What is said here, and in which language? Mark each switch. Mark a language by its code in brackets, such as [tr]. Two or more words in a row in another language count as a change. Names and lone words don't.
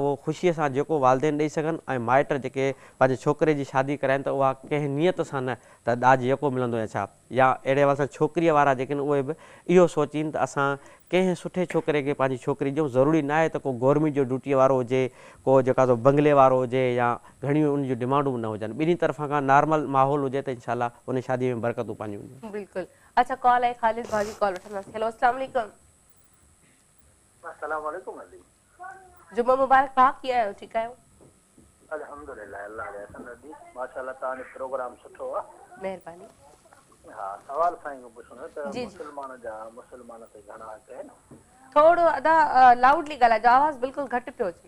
[sd] उहो ख़ुशीअ सां जेको वालदेन ॾेई सघनि ऐं माइट जेके पंहिंजे छोकिरे जी शादी कराइनि त उहा कंहिं नियत सां न त ॾाज यको मिलंदो या छा या अहिड़े वारे सां छोकिरीअ वारा जेके आहिनि उहे बि इहो सोचीनि त असां कंहिं सुठे छोकिरे खे पंहिंजी छोकिरी ॾियूं ज़रूरी न आहे त को गवर्नमेंट जो ड्यूटीअ वारो हुजे को जेका सो बंगले वारो हुजे या घणियूं उन जूं डिमांडूं न हुजनि ॿिन्ही तरफ़ां खां नॉर्मल माहौल हुजे त इनशाला उन शादी में बरकतूं पंहिंजूं हूंदियूं बिल्कुलु अच्छा कॉल आहे ख़ालिद भाजी कॉल वठंदासीं हेलो [ar] السلام عليكم السلام عليكم علي [sd] जुम्मो मुबारक भाउ कीअं आहियो ठीकु आहियो अल्हम्दुलिल्लाह अल्लाह जे हसन दी माशाअल्लाह तव्हांजो प्रोग्राम सुठो आहे महिरबानी हा सवाल साईं को पुछणो त मुसलमान ते घणा हक़ आहिनि थोरो अदा लाउडली ॻाल्हाइजो आवाज़ बिल्कुलु घटि पियो अचे